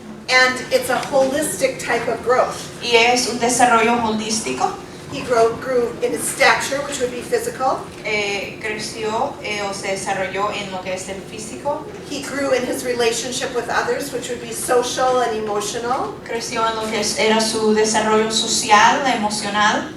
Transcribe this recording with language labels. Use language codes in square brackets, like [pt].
[en] And it's a holistic type of growth. [es] Y es un desarrollo holístico. [en] He grew in his stature, which would be physical. [es] Creció o se desarrolló en lo que es el físico. [en] He grew in his relationship with others, which would be social and emotional. [es] Creció en lo que era su desarrollo social, emocional.